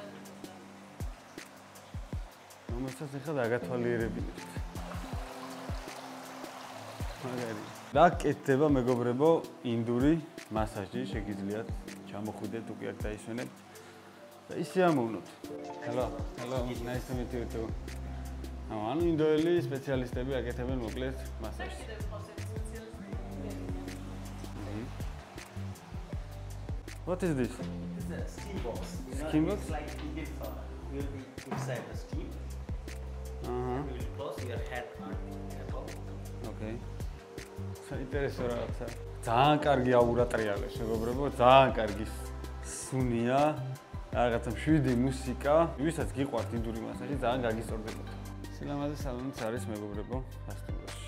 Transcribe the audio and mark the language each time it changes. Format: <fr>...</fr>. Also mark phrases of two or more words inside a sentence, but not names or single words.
<ka>რომელსაც ახლა დაგათვალიერებინებთ. მაგარი. და კეთდება მეგობრებო ინდური მასაჟი, შეგიძლიათ ჩამოხვიდეთ უკვე აქ დაისვენებთ. და ისე ამოვნოთ.</ka> <en>Hello, nice to meet you too.</en> <ka>ანუ ინდოელი სპეციალისტები აკეთებენ მოკლედ მასაჟს.</ka> <en>What is this? It's a steam box. Steam box? It's like Indian sauna. We'll be inside the steam. Uh-huh. We will close your head on above.</en> <ka>Okay. საინტერესო რაღაცა. ძალიან კარგი აურა ტრიალებს, მეგობრებო, ძალიან კარგი სუნია. რაღაცა მშვიდი მუსიკა. ვისაც გიყვართ ინდური მასაჟი, ძალიან გაგისწორდებათ. სილამაზე სალონიც არის მეგობრებო, სასტუმროში.</ka>